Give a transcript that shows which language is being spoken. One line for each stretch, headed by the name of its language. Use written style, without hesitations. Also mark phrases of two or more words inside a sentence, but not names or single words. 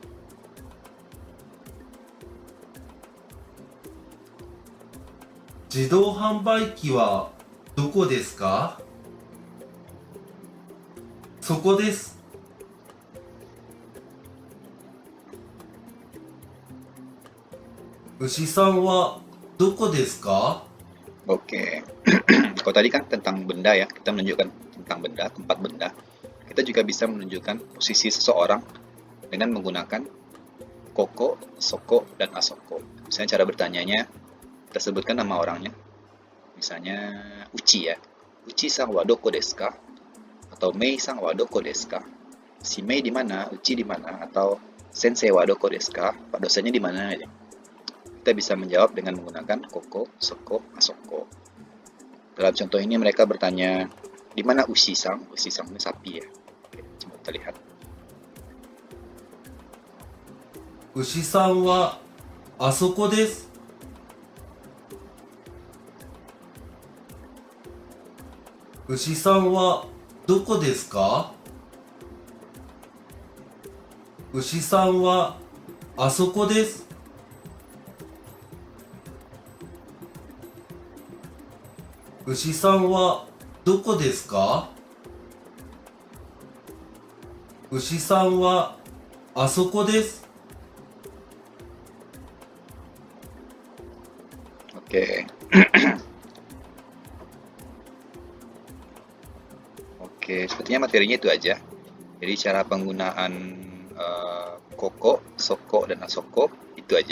Japanese: 自動販売機はどこですか？そこです。牛さんはどこですか？
Indonesian: Oke. Kalau tadi kan tentang benda ya, kita menunjukkan tentang benda, tempat benda. Kita juga bisa menunjukkan posisi seseorang dengan menggunakan koko, soko, dan asoko. Misalnya cara bertanyanya, kita sebutkan nama orangnya. Misalnya Uchi ya.
Japanese: Uchiさんはどこですか? Atau Meiさんはどこですか?
Indonesian: Si Mei di mana? Uchi di mana? Atau
Japanese: 先生はどこですか?
Indonesian: Pak dosennya di mana? Kita bisa menjawab dengan menggunakan koko, soko, asoko. Dalam contoh ini mereka bertanya, di mana Ushi-san? Ushi-san ini sapi ya. Oke, coba kita lihat.
Japanese: 牛さんはあそこです。牛さんはどこですか？牛さんはあそこです。牛さんはどこですか？牛さんはあそこです。
Indonesian: Oke. Oke, sepertinya materinya itu aja. Jadi cara penggunaan koko, soko, dan asoko itu aja.